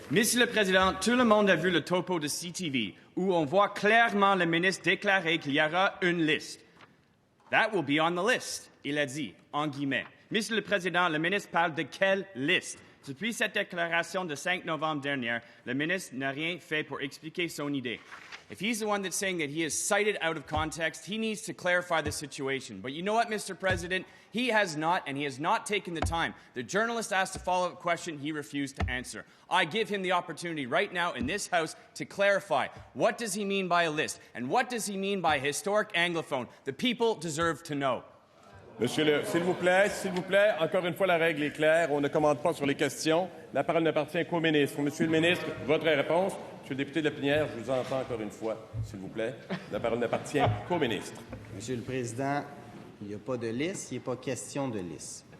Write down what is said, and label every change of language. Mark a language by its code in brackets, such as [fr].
[fr] Monsieur le Président, tout le monde a vu le topo de CTV où on voit clairement le ministre déclarer qu'il y aura une liste. [en] That will be on the list, [fr] il a dit, en guillemets. Monsieur le Président, le ministre parle de quelle liste? Depuis cette déclaration de 5 novembre dernier, le ministre n'a rien fait pour expliquer son idée. [en] If he's the one that's saying that he is cited out of context, he needs to clarify the situation. But you know what, Mr. President? He has not, and he has not taken the time. The journalist asked a follow-up question he refused to answer. I give him the opportunity right now in this House to clarify. What does he mean by a list? And what does he mean by historic Anglophone? The people deserve to know. [fr] Monsieur s'il vous plaît, encore une fois, la règle est claire. On ne commande pas sur les questions. La parole n'appartient qu'au ministre. Monsieur le ministre, votre réponse. Monsieur le député de la Pinière, je vous entends encore une fois, s'il vous plaît. La parole n'appartient qu'au ministre. Monsieur le Président, il n'y a pas de liste, il n'est pas question de liste.